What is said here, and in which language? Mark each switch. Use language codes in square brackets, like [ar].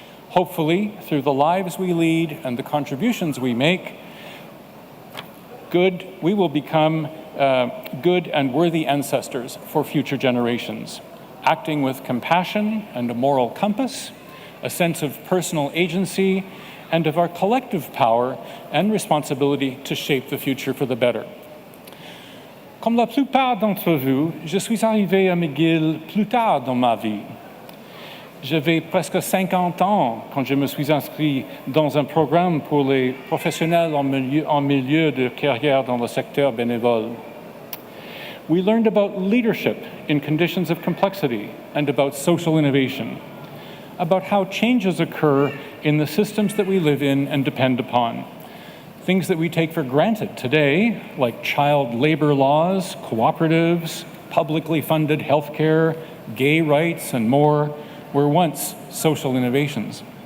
[en] Hopefully, through the lives we lead and the contributions we make, we will become good and worthy ancestors for future generations, acting with compassion and a moral compass, a sense of personal agency, and of our collective power and responsibility to shape the future for the better. [fr] Comme la plupart d'entre vous, je suis arrivé à Mcgill plus tard dans ma vie. J'avais presque 50 ans quand je me suis inscrit dans un programme pour les professionnels en milieu de carrière dans le secteur bénévole. [en] We learned about leadership in conditions of complexity and about social innovation, about how changes occur in the systems that we live in and depend upon. Things that we take for granted today, like child labor laws, cooperatives, publicly funded healthcare, gay rights, and more, were once social innovations.